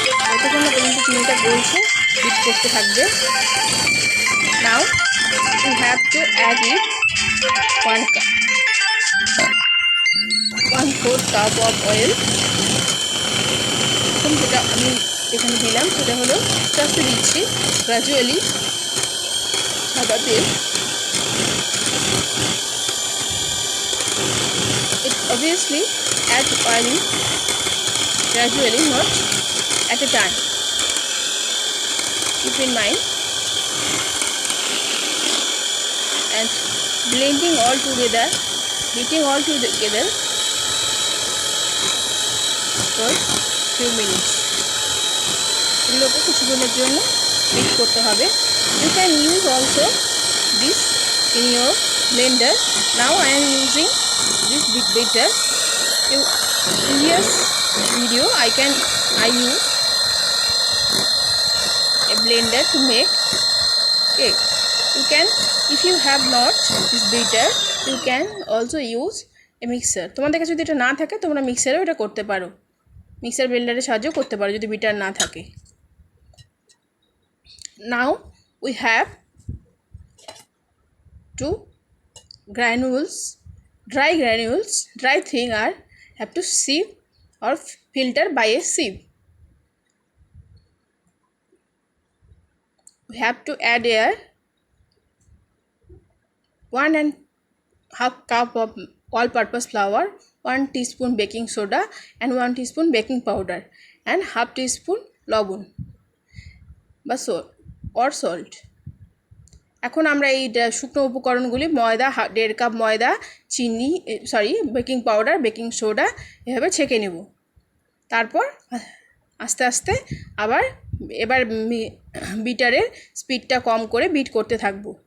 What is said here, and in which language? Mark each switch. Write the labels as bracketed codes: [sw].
[bn] যতক্ষণ না পর্যন্ত চিনিটা গলছে বিট করতে থাকবে। [en] Now you have to add it 1/4 cup of oil. [bn] এখন যেটা আমি এখানে দিলাম সেটা হলো আস্তে আস্তে দিচ্ছি গ্রাজুয়ালি সাদা তেল। [en] It obviously add oil gradually, not at a time. Keep in mind. And blending all together, beating all together for few minutes. [bn] এগুলোকে কিছুক্ষণের জন্য বিট করতে হবে। [en] You can use also this in your blender. Now I am using this big beater. In previous video I use a blender to make cake. You can, if you have not this beater, you can also use a mixer. [bn] তোমাদের কাছে যদি এটা না থাকে তোমরা মিক্সারেও এটা করতে পারো, মিক্সার ব্লেন্ডারের সাহায্যেও করতে পারো যদি বিটার না থাকে। [en] Now we have 2 granules, dry thing are have to sieve or filter by a sieve. We have to add air, 1.5 cup of all-purpose flour, 1 teaspoon baking soda and 1 teaspoon baking powder and 1/2 teaspoon [bn] লবণ বা [en] salt. [bn] এখন আমরা এই শুকনো উপকরণগুলি ময়দা 1.5 cup ময়দা, চিনি বেকিং পাউডার, বেকিং সোডা এভাবে ছেঁকে নেব। তারপর আস্তে আস্তে এবার বিটারের স্পিডটা কম করে বিট করতে থাকব।